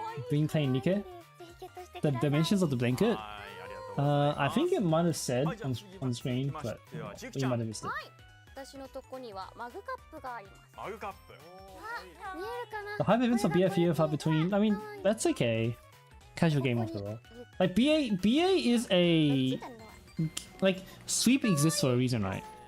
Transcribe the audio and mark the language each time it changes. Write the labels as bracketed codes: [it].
[en] Been playing Nike? The dimensions of the blanket? I think it might have said on screen, but we might have missed it. [ja] 私のとこにはマグカップがあります。マグカップ。見えるかな？ [en] The hype events of BFE are between. I mean, that's okay. Casual game after all. Like BA is a like sweep exists for a reason, right?